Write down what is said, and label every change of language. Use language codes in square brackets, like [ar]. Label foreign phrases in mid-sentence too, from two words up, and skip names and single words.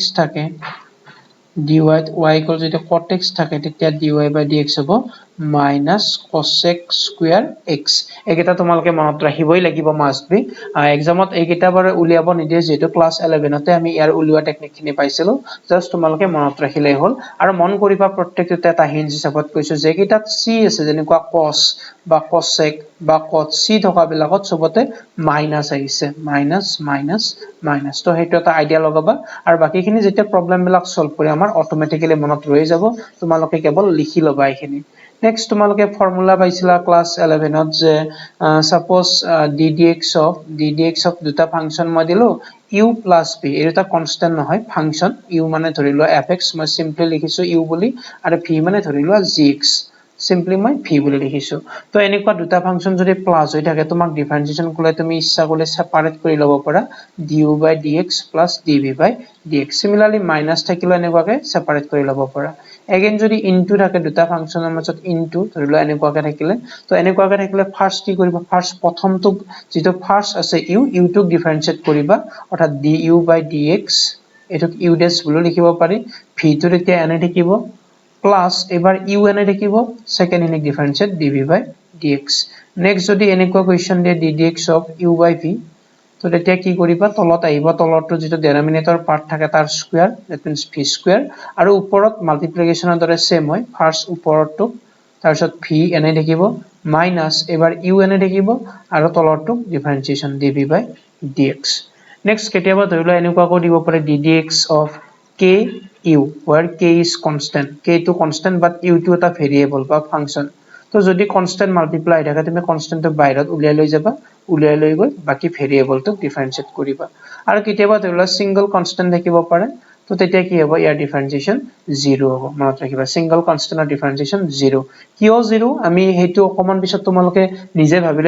[as] থাকে dy y যদি cot x থাকে তেতিয়া [en] dy by dx [as] হ'ব [en] minus cosec square x [as] একেটা তোমালকে মনত ৰাখিবই লাগিব [en] must be [as] এক্সামত এইকেটা বাৰ উলিয়াব নিদিয়ে যেটো ক্লাস 11 তে আমি ইয়াৰ উলিওৱা টেকনিক খিনি পাইছিলো জাস্ট তোমালকে মনত ৰাখিলেই হ'ল আৰু মন কৰিবা প্ৰত্যেকটো এটা হিন্ট হিচাপত কৈছো যে কিটাত c আছে যেনেকুৱা cos বা cosec বা cot c থকা বিলাকত সবতে মাইনাস আহিছে মাইনাস তো হেতু এটা আইডিয়া লগাবা আৰু বাকিখিনি যেতিয়া প্ৰবলেম বিলাক সলভ কৰি আমাৰ অটোমেটিক্যালি মনত ৰৈ যাব তোমালোকে কেৱল লিখি লবা এইখিনি নেক্সট তোমালোকে ফৰ্মুলা পাইছিলা ক্লাস 11 ত যে সাপোজ ddx অফ দুটা ফাংশন মই দিলো [en] u plus b [as] এটা কনস্ট্যান্ট নহয় ফাংশন u মানে ধৰি লোৱা fx মই সিম্পলি লিখিছো u বুলি আৰু v মানে ধৰি লোৱা gx সিম্পলি মই v বুলি লিখিছো তো এনেকুৱা দুটা ফাংশন যদি প্লাস হৈ থাকে তোমাক ডিফাৰেন্সিয়েশন কৰিলে তুমি ইচ্ছা কৰিলে সেপাৰেট কৰি লব পাৰা [en] du by dx plus dv by [as] dx সিমিলারলি মাইনাস থাকিলে এনেকুৱাকে সেপাৰেট কৰি লব পাৰা এগেইন যদি ইনটু থাকে দুটা ফাংশনৰ মাজত ইনটু ধৰি লোৱা এনেকুৱাকে থাকিলে তো এনেকুৱাকে থাকিলে ফাৰ্স্ট কি কৰিবা ফাৰ্স্ট প্ৰথমটো যেটো ফাৰ্স্ট আছে u টোক ডিফাৰেন্সিয়েট কৰিবা অৰ্থাৎ [en] du by dx [as] এটোক u ডেশ বুলি লিখিব পাৰি v টো তেতিয়া এনে থাকিব প্লাস এবাৰ u এনে থাকিব সেকেন্ড ইনিক ডিফারেন্সিয়েট [en] dv by dx [as] নেক্সট যদি এনেকুৱা কোৱেশ্চন দিয়ে [en] ddx of u by v [as] তো তেতিয়া কি কৰিবা তলত আহিব তলৰটো যেটো ডেনোমিনেটৰ পাৰ্ট থাকে তাৰ স্কয়াৰ [en] that means [as] v স্কয়াৰ আৰু ওপৰত মাল্টিপ্লিকেশনৰ দৰে সেম হয় ফাৰ্স্ট ওপৰটো তাৰপিছত v এনে থাকিব মাইনাস এবাৰ u এনে থাকিব আৰু তলৰটো ডিফাৰেন্সিয়েশন [en] dv by dx [as] নেক্সট কেতিয়াবা ধৰিলো এনেকুৱাকৈ দিব পাৰে [en] ddx of k u where k is constant k to constant but u [as] to এটা ভেৰিয়েবল বা ফাংশন তো যদি কনস্ট্যান্ট মাল্টিপ্লাই থাকে তুমি কনস্ট্যান্টটো বাইৰত উলিয়াই লৈ যাবা উলিয়াই লৈ গৈ বাকি ভেৰিয়েবলটো ডিফাৰেন্সিয়েট কৰিবা আৰু কেতিয়াবা ধৰিলা [en] single constant [as] থাকিব পাৰে তো তেতিয়া কি হ'ব ইয়াৰ ডিফাৰেন্সিয়েশন 0 হ'ব মনত ৰাখিবা [en] single constantৰ [as] ডিফাৰেন্সিয়েশন 0 কিয় 0 আমি হেতু অকমান পিছত তোমালোকে নিজে ভাবিলে